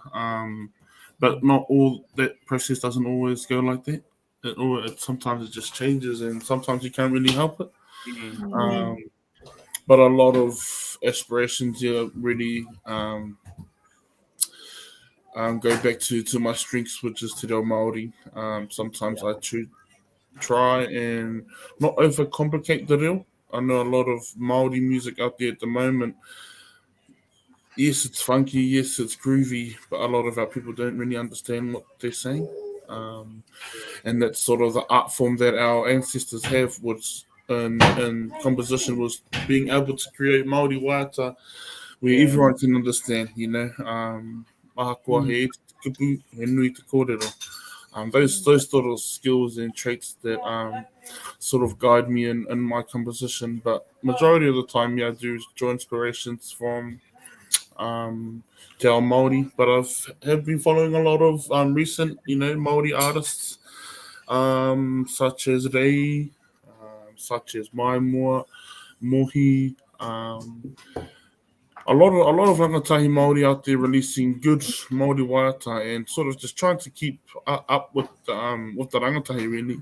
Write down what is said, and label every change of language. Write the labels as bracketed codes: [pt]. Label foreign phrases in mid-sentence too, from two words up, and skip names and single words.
[en] But not all that process doesn't always go like that. Sometimes it just changes, and sometimes you can't really help it. But a lot of aspirations really go back to my strengths, which is [mi] te reo Māori. [en] Sometimes I try and not overcomplicate the reo. I know a lot of Māori music out there at the moment yes, it's funky, yes, it's groovy, but a lot of our people don't really understand what they're saying. And that's sort of the art form that our ancestors have was in composition, was being able to create [mi] Māori waiata [en] where everyone can understand, you know. [mi] Ahakoa he te kupu, he nui te kōrero. [en] Those sort of skills and traits that sort of guide me in my composition. But majority of the time, I do draw inspirations from [mi] te ao Māori. [en] But have been following a lot of recent, Māori artists, such as Rei, such as Maimua, Mohi. A lot of [mi] rangatahi Māori [en] out there releasing good [mi] Māori waiata [en] and sort of just trying to keep up with the rangatahi, really.